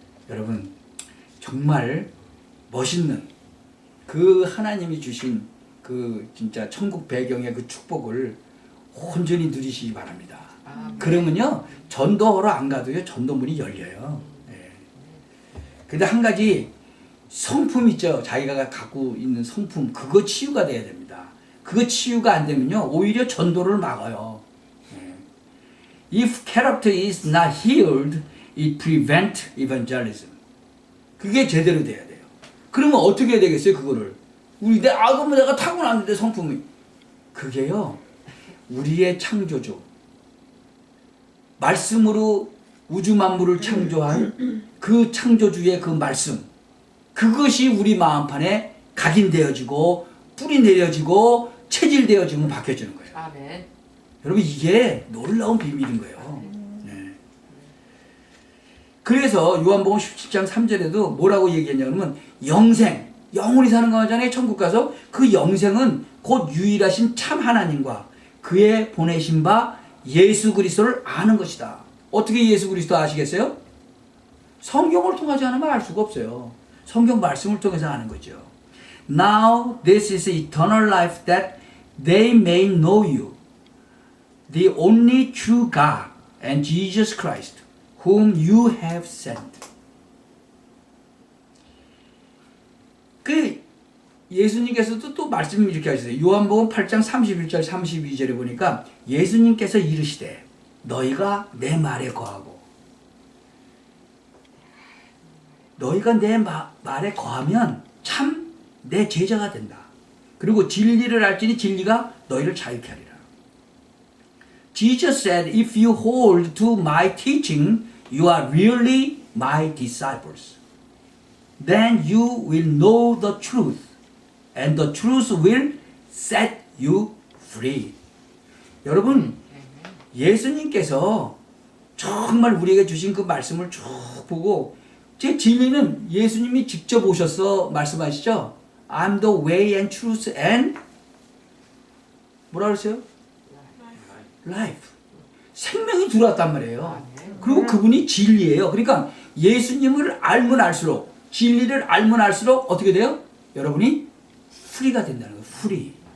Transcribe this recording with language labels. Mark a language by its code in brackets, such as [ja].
[ko] 여러분 정말 멋있는 그 하나님이 주신 그 진짜 천국 배경의 그 축복을 온전히 누리시기 바랍니다. 그러면요 전도하러 안 가도요 전도문이 열려요. 예. 근데 한 가지 성품 있죠. 자기가 갖고 있는 성품 그거 치유가 돼야 됩니다. 그거 치유가 안 되면요 오히려 전도를 막아요. [en] If character is not healed, it prevents evangelism. [ko] 그게 제대로 돼야 돼요. 그러면 어떻게 해야 되겠어요 그거를? 그럼 내가 타고났는데 성품이 그게요 우리의 창조주 말씀으로 우주 만물을 창조한 그 창조주의 그 말씀 그것이 우리 마음판에 각인되어지고 뿌리 내려지고 체질되어지면 바뀌어지는 거예요. 아멘. 여러분 이게 놀라운 비밀인 거예요. 네. 그래서 요한복음 17장 3절에도 뭐라고 얘기했냐면 영생, 영원히 사는 거잖아요. 천국 가서 그 영생은 곧 유일하신 참 하나님과 그의 보내신 바 예수 그리스도를 아는 것이다. 어떻게 예수 그리스도 아시겠어요? 성경을 통하지 않으면 알 수가 없어요. 성경 말씀을 통해서 아는 거죠. [en] Now this is eternal life that they may know you, the only true God, and Jesus Christ, whom you have sent. [ko] 그 예수님께서도 또 말씀을 이렇게 하셨어요. 요한복음 8장 31절 32절에 보니까 예수님께서 이르시되 너희가 내 말에 거하고 너희가 내 말에 거하면 참 내 제자가 된다. 그리고 진리를 알지니 진리가 너희를 자유케 하리라. [en] Jesus said, if you hold to my teaching, you are really my disciples. Then you will know the truth, and the truth will set you free. [ko] 여러분, 예수님께서 정말 우리에게 주신 그 말씀을 쭉 보고 제 진리는 예수님이 직접 오셔서 말씀하시죠. [en] I'm the way and truth and [ko] 뭐라 그랬어요? [en] Life. [ko] 생명이 들어왔단 말이에요. 그리고 그분이 진리예요. 그러니까 예수님을 알면 알수록 진리를 알면 알수록 어떻게 돼요? 여러분이 프리가 된다는 거예요. 프리.